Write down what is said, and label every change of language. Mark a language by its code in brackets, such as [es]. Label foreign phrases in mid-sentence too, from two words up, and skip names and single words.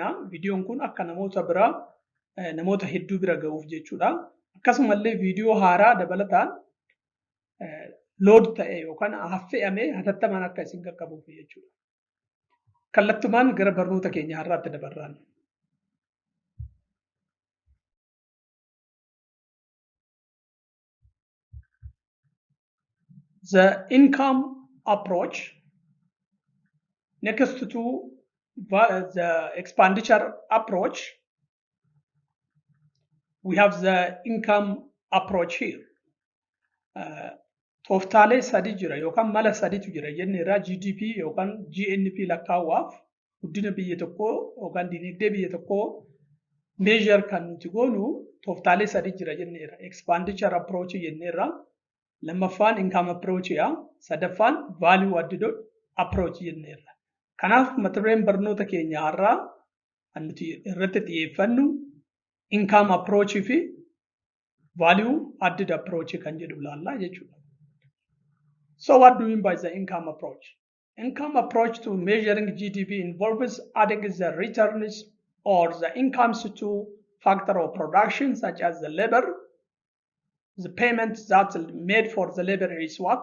[om] Viidiyoon kun akka namoota hedduu bira ga'uuf jechuudha. Akkasumallee viidiyoo haaraa dabalataan load ta'e yookaan affe'amee hatattamaan akka isin qaqqabuuf jechuudha. Kallattumaan gara barnoota keenya har'aatti dabarraan. [en] The income approach next to the expenditure approach we have the income approach here. [om] Tooftaalee sadi jira yookaan mala saditu jira jenne irraa GDP yookaan GNP lakkaa'uudhaaf guddina biyya tokkoo yookaan dinagdee biyya tokkoo measure kan nuti goonu tooftaalee sadi jira jenne irra [en] expenditure approach [om] jenne irra lammaffaan [en] income approach [om] yaa sadaffaan [en] value added approach [om] jenne irra. Kanaaf mata dureen barnoota keenya har'aa nuti irratti xiyyeeffannu [en] income approach [om] fi [en] value added approach [om] kan jedhu ilaalla jechuudha. [en] So what do we mean by the income approach? Income approach to measuring GDP involves adding the returns or the incomes to factor of production such as the labor. The payment that's made for the labor is what?